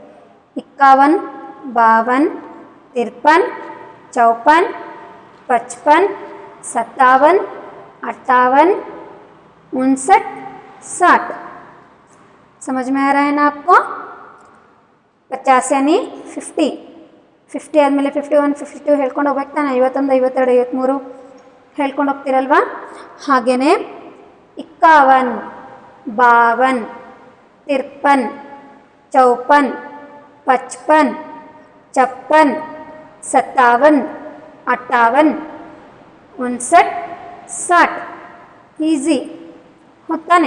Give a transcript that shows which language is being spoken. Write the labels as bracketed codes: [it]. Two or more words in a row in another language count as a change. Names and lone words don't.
[hi] 51, 52, 53, 54, 55, 57, 58, 59, 60। समझ में आ रहा है ना आपको? 50 यानी 50, 50 [kn] ಆದಮೇಲೆ 51, 52 ಹೇಳ್ಕೊಂಡು ಹೋಗ್ಬೇಕು ತಾನೆ. 51, 52, 53 ಹೇಳ್ಕೊಂಡು ಹೋಗ್ತೀರಲ್ವಾ? ಹಾಗೆಯೇ 51, 52, 53, 54, 55, 56, 57, 58, 59, 60 ಈಸಿ ಹೊತ್ತಾನೆ.